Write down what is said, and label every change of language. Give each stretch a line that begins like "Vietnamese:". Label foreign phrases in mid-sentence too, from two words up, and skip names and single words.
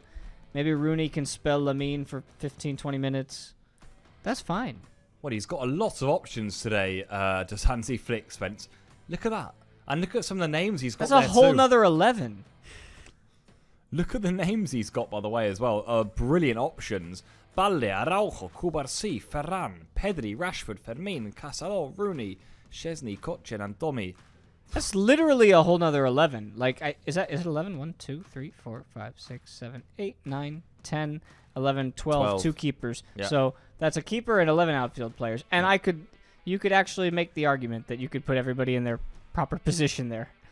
English: Maybe Rooney can spell Lamine for 15, 20 minutes. That's fine. Well, he's got a lot of options today, does Hansi Flick, Spence. Look at that. And look at some of the names he's got. That's a whole nother 11. Look at the names he's got, by the way, as well. Brilliant options. Balde, Araujo, Cubarsí, Ferran, Pedri, Rashford, Fermin, Casado, Rooney, Szczesny, Kochen, and Domi. That's literally a whole nother 11. Is it 11? 1, 2, 3, 4, 5, 6, 7, 8, 9, 10, 11, 12. 2 keepers. Yeah. So that's a keeper and 11 outfield players. And you could actually make the argument that you could put everybody in their proper position there.